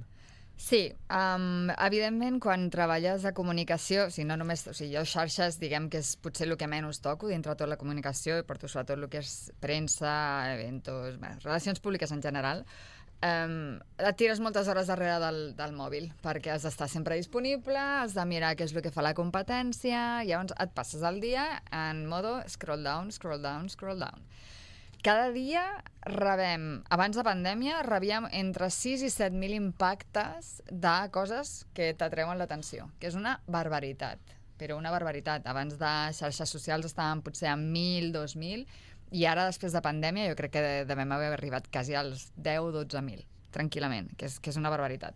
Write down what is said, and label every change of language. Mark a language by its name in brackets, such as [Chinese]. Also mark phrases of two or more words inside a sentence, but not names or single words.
[Catalan] Sí, evidentment quan treballes a comunicació, no només, jo xarxes diguem que és potser el que menys toco dintre de tot la comunicació, i porto sobretot el que és premsa, eventos, relacions públiques en general, et tires moltes hores darrere del mòbil perquè has d'estar sempre disponible, has de mirar què és el que fa la competència, i llavors et passes el dia en modo [English] scroll down, scroll down, scroll down. [Catalan] Cada dia abans de pandèmia, rebíem entre 6 i 7.000 impactes de coses que t'atreuen l'atenció, que és una barbaritat, però una barbaritat. Abans de xarxes socials estàvem potser a 1.000, 2.000, i ara, després de pandèmia, jo crec que devem haver arribat quasi als 10 o 12.000, tranquil·lament, que és una barbaritat.